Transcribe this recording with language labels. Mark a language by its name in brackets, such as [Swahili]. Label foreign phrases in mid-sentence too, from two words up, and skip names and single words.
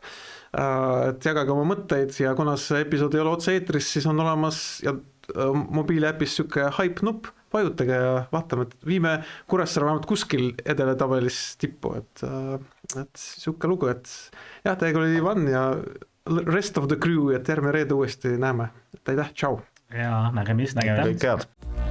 [Estonian] Et jagage oma mõtteid ja kuna see episood ei ole otse eetris, siis on olemas ja mobiiliäpis siuke hype nupp, vajutage ja vaatame, et viime Kuressaare vähemalt kuskil edeletabelis tippu, et siuke lugu, et jah, teiega oli Ivan ja [English] rest of the crew, [Estonian] et järgmine reede uuesti näeme. aitäh, tšau! ja nägemist. Nägemist. kõik head.